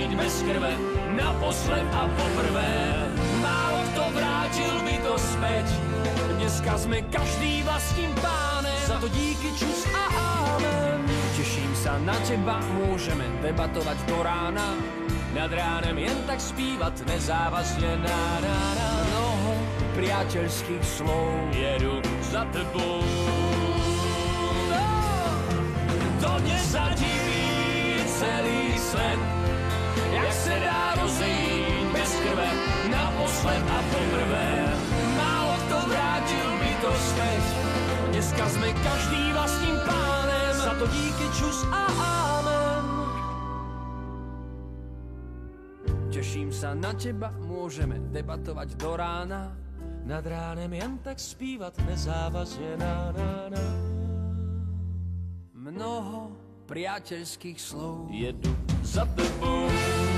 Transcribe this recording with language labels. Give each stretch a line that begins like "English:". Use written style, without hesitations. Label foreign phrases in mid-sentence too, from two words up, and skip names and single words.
Czech: bez krve, naposled a poprvé.
Slovak: Málo kto vrátil by to späť, dneska sme každý
Czech: vlastním pánem. Za to díky, čus a amen.
Slovak: Teším sa na teba, môžeme debatovať do rána.
Czech: Nad ránem jen tak zpívat nezávazně na.
Slovak: Mnoho priateľských slov
Czech: Jedu za tebou. To nezadiví celý svět, jak se dá rozejít bez krve, naposled a poprvé.
Slovak: Málo kto vrátil by to späť, dneska sme každý
Czech: vlastním pánem. Za to díky, čus a amen.
Slovak: Teším sa na teba, môžeme debatovať do rána.
Czech: Nad ránem jen tak zpívat nezávazně na.
Slovak: Mnoho priateľských slov
Czech: Jedu za tebou.